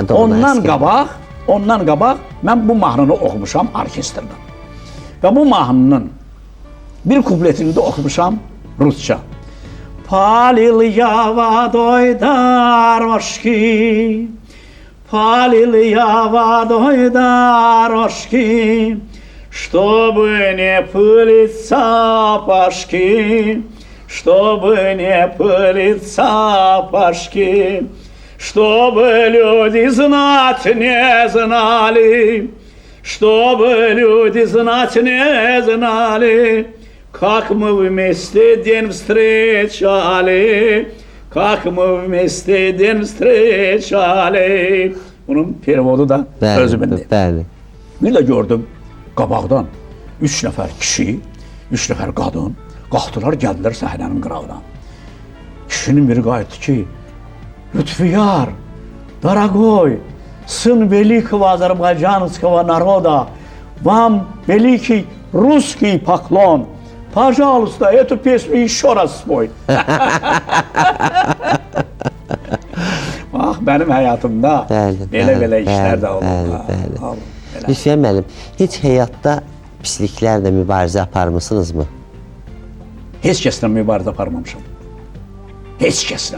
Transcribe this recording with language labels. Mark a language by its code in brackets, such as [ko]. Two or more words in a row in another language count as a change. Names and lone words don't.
[az] Ondan qabaq mən bu mahnını oxumuşam orkestrdən. Və bu mahnının bir kupletini də oxumuşam Rusça. [ru] Пылил я вдоль дорожки, пылил я вдоль дорожки, чтобы не пылить сапожки, чтобы не пылить сапожки, чтобы люди знать не знали, чтобы люди знать не знали, как мы вместе день встречали, как мы вместе день встречали. [az] Bunun perivodu da özümündür. Bəli. Bir də gördüm qabaqdan 3 nəfər kişi, 3 nəfər qadın qalxdılar, gəldilər səhnənin qırağına. Kişinin biri qayıtdı ki, Lütfiyar, [ru] дорогой, сын великого азербайджанского народа, вам великий русский поклон. Пожалуйста, эту песню еще раз спой. [az] Bax, mənim həyatımda belə işlər də olur. Lütfiyar müəllim, heç həyatda pisliklərlə mübarizə aparmısınızmı? Heç kəslə mübarizə aparmamışam. Heç kəslə.